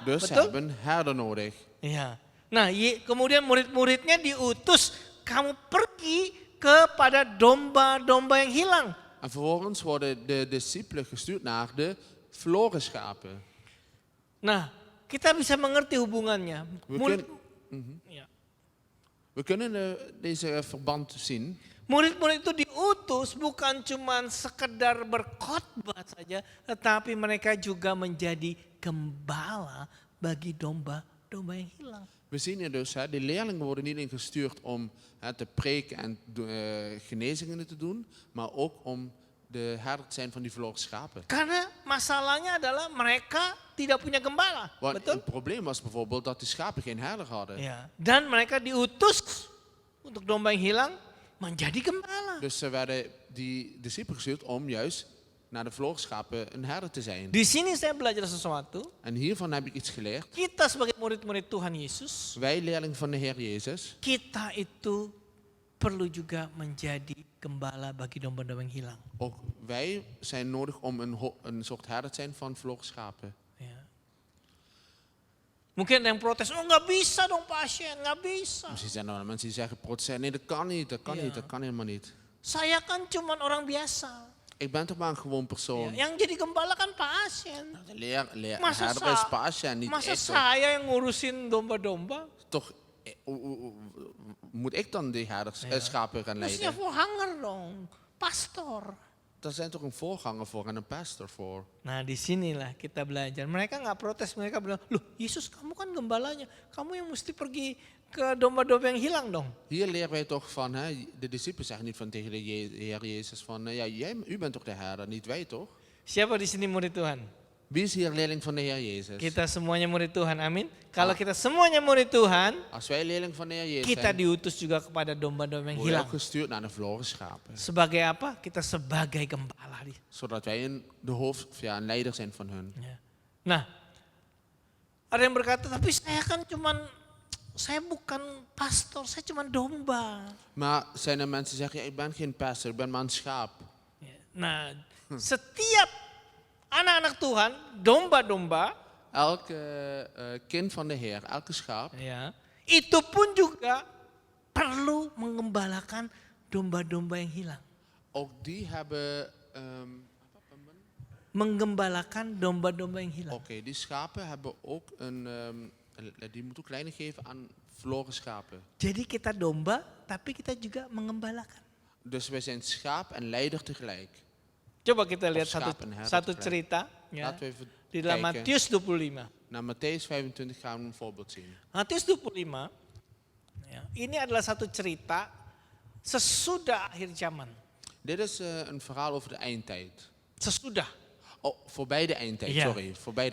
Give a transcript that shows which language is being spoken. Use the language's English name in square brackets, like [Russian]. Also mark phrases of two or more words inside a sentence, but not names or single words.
[Dutch] Dus ze [Indonesian] betul? [Dutch] hebben herder nodig. [Indonesian] Iya. Nah, kemudian murid-muridnya diutus, kamu pergi kepada domba-domba yang hilang. [Dutch] En vervolgens worden de discipelen gestuurd naar de verloren schapen. [Indonesian] Nah, kita bisa mengerti hubungannya. Ya. [Dutch] We kunnen deze verband zien. [Indonesian] Murid-murid itu diutus bukan cuma sekedar berkhotbah saja, tetapi mereka juga menjadi gembala bagi domba-domba yang hilang. [Dutch] We zien hier dus, de leerlingen worden niet alleen gestuurd om te preken en genezingen te doen, maar ook om de herder te zijn van die verloren schapen. [Indonesian] Karena masalahnya adalah mereka tidak punya gembala, [Dutch] Want [Indonesian] betul? [Dutch] het probleem was bijvoorbeeld dat de schapen geen herder hadden. [Indonesian] Ya. Dan mereka diutus untuk domba yang hilang menjadi gembala. [Dutch] Dus ze werden die discipelen gestuurd om juist naar de verloren schapen een herder te zijn. [Indonesian] Di sini saya belajar sesuatu. [Dutch] En hiervan heb ik iets geleerd. [Indonesian] Kita sebagai murid-murid Tuhan Yesus, [Dutch] Wij leerlingen van de Heer Jezus, [Indonesian] kita itu perlu juga menjadi gembala bagi domba-domba yang hilang. [Dutch] ook wij zijn nodig om een soort herder te zijn van verloren schapen. [Indonesian] Ya. Mungkin ada yang protes, oh nggak bisa dong pasien, nggak bisa. [Dutch] Misschien zijn er wel mensen die zeggen, protesteren, nee dat kan niet, dat kan Ja. niet, dat kan helemaal niet. [Indonesian] Saya kan cuman orang biasa. [Dutch] Ik ben toch maar een gewoon [Indonesian] Ya, [Dutch] persoon. [Indonesian] yang jadi gembala kan pasien. [Dutch] De [Indonesian] Masa, [Dutch] herder is pasien, niet [Indonesian] masa [Dutch] ik. Toch? [Indonesian] saya yang ngurusin domba-domba? [Dutch] Toch, moet ik dan die herders, schapen gaan [Indonesian] Mestinya [Dutch] leiden? [Indonesian] voorganger dong, pastor. [Dutch] Daar zijn toch een voorganger voor en een pastor voor. [Indonesian] Nah disinilah kita belajar. Mereka nggak protes, mereka bilang, loh Yesus kamu kan gembalanya, kamu yang mesti pergi ke domba-domba yang hilang dong. [Dutch] Hier leren wij toch van, de discipelen zeggen niet van tegen de Heer Jezus van, ja, u bent toch de herder, niet wij toch? [Indonesian] Siapa di sini murid Tuhan? [Dutch] Wie is hier leerling van de Heer Jezus? [Indonesian] Kita semuanya murid Tuhan, amin. Kalau kita semuanya murid Tuhan, [Dutch] Als wij leerling van de Heer Jezus [Indonesian] kita [Dutch] zijn, [Indonesian] diutus juga kepada domba-domba yang [Dutch] worden we [Indonesian] hilang. [Dutch] ook gestuurd naar de verloren schapen. [Indonesian] Sebagai apa? Kita sebagai gembala. [Dutch] Zodat wij een leider zijn van hun. [Indonesian] Ya. Nah, ada yang berkata, tapi saya bukan pastor, saya cuma domba. [Dutch] Maar zijn er mensen die zeggen, ja, ik ben geen pastor, ik ben maar een schaap. [Indonesian] Ya. Nah, setiap anak-anak Tuhan, domba-domba, [Dutch] Elke kind van de Heer, elke schaap, [Indonesian] ya, itu pun juga perlu mengembalakan domba-domba yang hilang. [Dutch] ook die hebben, [Indonesian] Menggembalakan domba-domba yang hilang. [Dutch] die schapen hebben ook die moeten ook leiding geven aan verloren schapen. [Indonesian] Jadi kita domba, tapi kita juga mengembalakan. [Dutch] Dus wij zijn schaap en leider tegelijk. [Indonesian] Coba kita lihat [Dutch] Of schaap en herder [Indonesian] satu [Dutch] tegelijk. [Indonesian] cerita ya, [Dutch] Laten we even [Indonesian] di dalam [Dutch] kijken. [Indonesian] Matius 25. [Dutch] Naar Matthäus 25 gaan we een voorbeeld zien. [Indonesian] Matius 25, ya, ini adalah satu cerita sesudah akhir zaman. [Dutch] Dit is een verhaal over de eindtijd. [Indonesian] Sesudah. [Dutch] Oh, voorbij de eindtijd, Ja. sorry. Voorbij de